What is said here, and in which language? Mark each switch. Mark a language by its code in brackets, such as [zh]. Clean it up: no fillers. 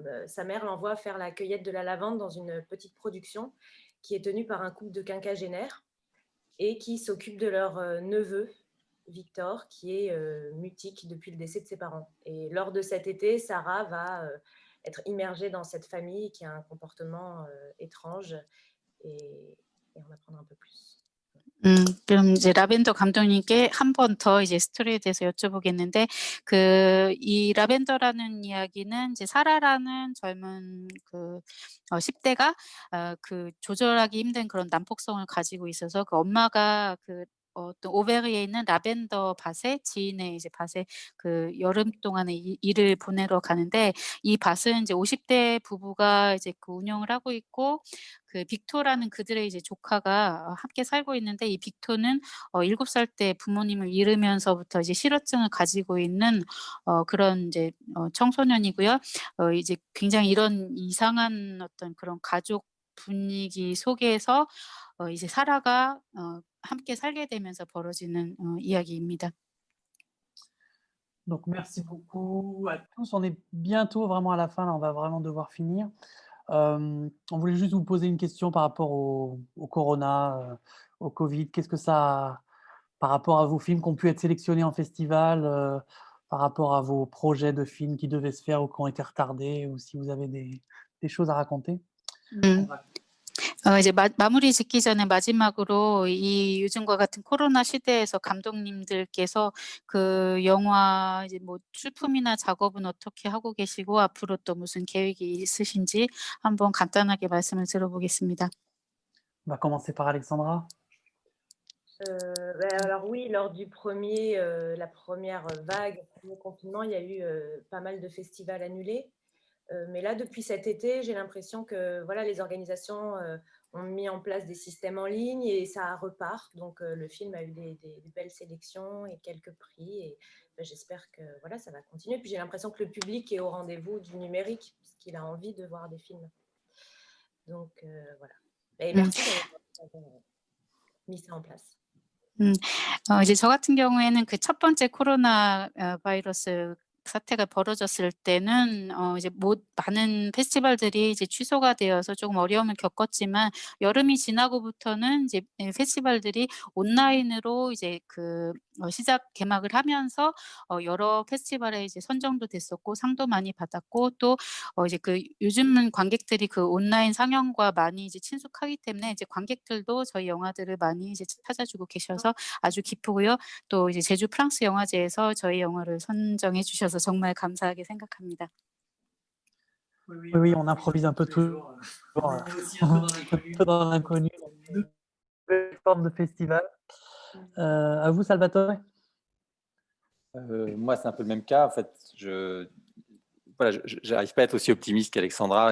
[fr] Sa mère l'envoie faire la cueillette de la lavande dans une petite production qui est tenue par un couple de quinquagénaires et qui s'occupe de leur neveu, Victor, qui est mutique depuis le décès de ses parents. Et lors de cet été, Sarah va être immergée dans cette famille qui a un comportement étrange et en apprendre un peu plus. [ko] 그럼 이제 라벤더 감독님께 한 번 더 이제 스토리에 대해서 여쭤보겠는데, 이 라벤더라는 이야기는 이제 사라라는 젊은 10대가 그 조절하기 힘든 그런 난폭성을 가지고 있어서 그 엄마가 그 어떤 오베르에 있는 라벤더 밭에 지인의 이제 밭에 그 여름 동안에 일을 보내러 가는데 이 밭은 이제 50대 부부가 이제 그 운영을 하고 있고 그 빅토라는 그들의 이제 조카가 함께 살고 있는데 이 빅토는 7살 때 부모님을 잃으면서부터 이제 실어증을 가지고 있는 그런 이제 청소년이고요. 이제 굉장히 이런 이상한 어떤 그런 가족 분위기 속에서 이제 사라가 함께 살게 되면서 벌어지는 이야기입니다. [fr] Donc merci beaucoup à tous. On est bientôt vraiment à la fin, là, on va vraiment devoir finir. On voulait juste vous poser une question par rapport au corona, au Covid. Qu'est-ce que ça, par rapport à vos films qui ont pu être sélectionnés en festival, par rapport à vos projets de films qui devaient se faire ou qui ont été retardés, ou si vous avez des choses à raconter. [ko] 이제 마무리 짓기 전에 마지막으로 이 요즘과 같은 코로나 시대에서 감독님들께서 그 영화 이제 뭐 출품이나 작업은 어떻게 하고 계시고 앞으로 또 무슨 계획이 있으신지 한번 간단하게 말씀을 들어보겠습니다. [fr] On va commencer par Alexandra. Alors oui, lors du la première vague, le premier confinement, il y a eu pas mal de festivals annulés. Mais là, depuis cet été, j'ai l'impression que voilà, les organisations ont mis en place des systèmes en ligne et ça repart. Donc, le film a eu des belles sélections et quelques prix. Et j'espère que voilà, ça va continuer. Puis j'ai l'impression que le public est au rendez-vous du numérique, puisqu'il a envie de voir des films. Donc, voilà. Et merci d'avoir mis ça en place. [ko] 이제 저 같은 경우에는 그 첫 번째 코로나 바이러스 사태가 벌어졌을 때는 이제 많은 페스티벌들이 이제 취소가 되어서 조금 어려움을 겪었지만 여름이 지나고부터는 이제 페스티벌들이 온라인으로 이제 그 개막을 하면서 여러 페스티벌에 이제 선정도 됐었고 상도 많이 받았고 또 이제 그 요즘은 관객들이 그 온라인 상영과 많이 이제 친숙하기 때문에 이제 관객들도 저희 영화들을 많이 이제 찾아주고 계셔서 아주 기쁘고요. 또 이제 제주 프랑스 영화제에서 저희 영화를 선정해 주셔서 정말 감사하게 생각합니다. [fr] Oui, on improvise un peu toujours. Un peu dans l'inconnu. Nouvelle forme de festival. À vous, Salvatore. Moi, c'est un peu le même cas. En fait, j'arrive pas à être aussi optimiste qu'Alexandra.